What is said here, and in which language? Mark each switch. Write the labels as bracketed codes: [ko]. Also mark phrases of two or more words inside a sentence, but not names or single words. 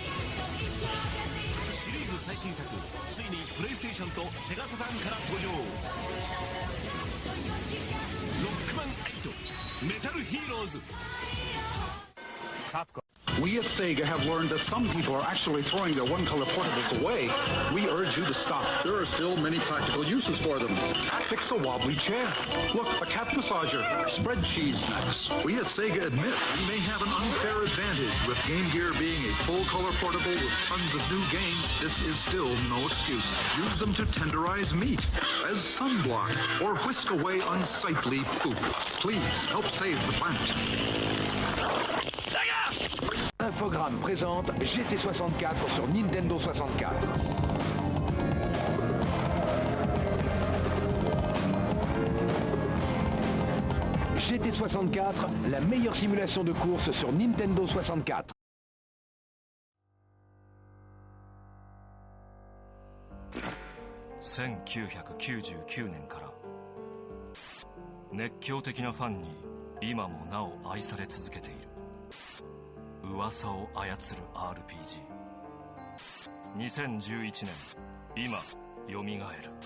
[ja] シリーズ最新作ついにプレイステーションとセガサターンから登場。ロックマン8メタルヒーローズ。 [en] We at Sega have learned that some people are actually throwing their one-color portables away. We urge you to stop. There are still many practical uses for them. Fix a wobbly chair. Look, a cat massager. Spread cheese snacks. We at Sega admit we may have an unfair advantage. With Game Gear being a full-color portable with tons of new games, this is still no excuse. Use them to tenderize meat, as sunblock, or whisk away unsightly poop. Please help save the planet. [fr] Infogrames présente GT64 sur Nintendo 64. GT64, la meilleure simulation de course sur Nintendo 64. « [ja] 1999年から熱狂的なファンに今もなお愛され続けている噂を操る RPG。2011年今よみがえる。